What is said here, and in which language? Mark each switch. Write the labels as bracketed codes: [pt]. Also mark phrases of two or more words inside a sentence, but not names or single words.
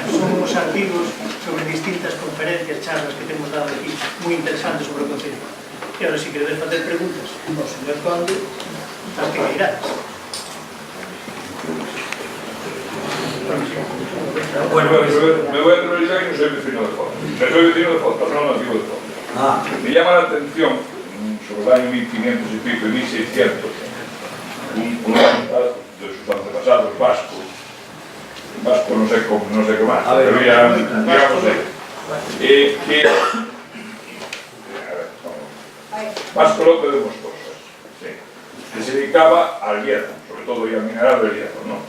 [gl] Son uns artigos sobre distintas conferencias, charlas que temos dado aquí, moi interesantes sobre o Concello. E agora, se queredes facer preguntas ao señor Conde, as que queirades. [es] Bueno, me voy a atrever ya que no soy vecino de Foz. Soy vecino de Foz, pero no nativo de Foz. Me llama la atención, sobre el año 1500 y pico y 1600, un de sus antepasados vascos, no sé qué más, pero ya, digamos, que Vasco López de Moscoso, sí, que se dedicaba al hierro, sobre todo y al mineral del hierro, ¿no?